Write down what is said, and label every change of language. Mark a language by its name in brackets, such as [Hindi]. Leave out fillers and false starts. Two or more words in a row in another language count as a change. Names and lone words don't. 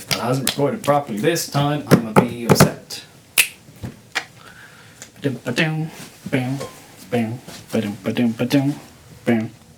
[English] hasn't recorded properly this time, I'm gonna be upset. Ba-dum, ba-dum, bam, bam, ba-dum, ba-dum, ba-dum, bam.